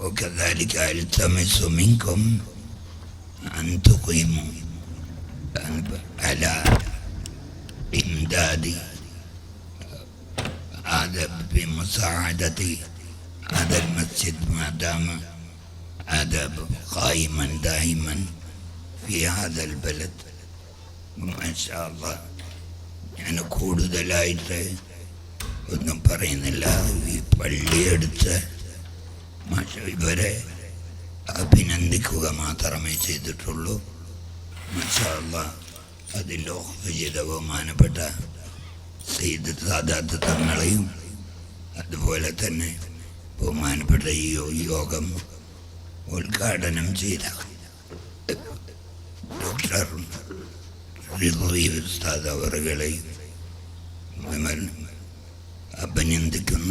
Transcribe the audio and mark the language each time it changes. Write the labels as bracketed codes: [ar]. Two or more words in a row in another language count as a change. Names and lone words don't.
[ar] وكذلك ألتمس منكم أن تقيموا على إمداد هذا بمساعدة هذا المسجد ما دام هذا قائما دائما في هذا البلد. ما شاء الله. [ml] ഞാൻ കൂടുതലായിട്ട് ഒന്നും പറയുന്നില്ല. ഈ പള്ളിയെടുത്ത് ഇവരെ അഭിനന്ദിക്കുക മാത്രമേ ചെയ്തിട്ടുള്ളൂ. [ar] ما شاء الله. [ml] അതിൽ ലോകവിജിത ബഹുമാനപ്പെട്ട സയ്യിദ് സാദാത്ത് തങ്ങളെയും അതുപോലെ തന്നെ ബഹുമാനപ്പെട്ട ഈ യോഗം ഉദ്ഘാടനം ചെയ്ത ഡോക്ടർ റിദ്വി ഉസ്താദ് അവറുകളെയും അഭിനന്ദിക്കുന്നു.